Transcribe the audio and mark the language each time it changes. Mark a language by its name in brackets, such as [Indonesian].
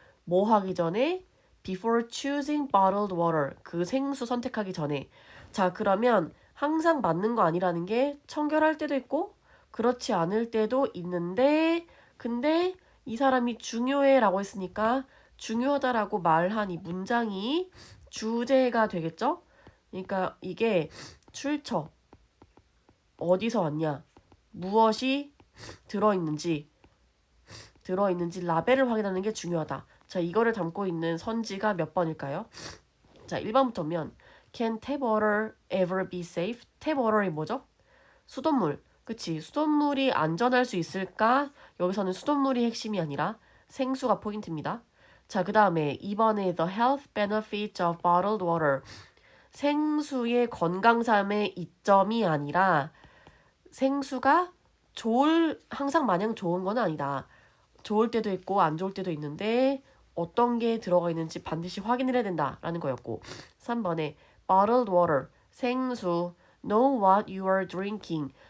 [Korean] 뭐 하기 전에 [English] before choosing bottled water [Korean] 그 생수 선택하기 전에 자 그러면 항상 맞는 거 아니라는 게 청결할 때도 있고 그렇지 않을 때도 있는데 근데 이 사람이 중요해 라고 했으니까 중요하다라고 말한 이 문장이 주제가 되겠죠? 그러니까 이게 출처, 어디서 왔냐, 무엇이 들어있는지 라벨을 확인하는 게 중요하다. 자, 이거를 담고 있는 선지가 몇 번일까요? 자, 1번부터면 [English] Can tap water ever be safe? [Korean] tap water이 뭐죠? 수돗물. 그치? 수돗물이 안전할 수 있을까? 여기서는 수돗물이 핵심이 아니라 생수가 포인트입니다. 자, 그 다음에 2번에 [English] The health benefits of bottled water. [Korean] 생수의 건강삼의 이점이 아니라 생수가 항상 마냥 좋은 건 아니다. 좋을 때도 있고 안 좋을 때도 있는데 어떤 게 들어가 있는지 반드시 확인을 해야 된다라는 거였고 3번에 bottled water, 생수, [English] know what you are drinking.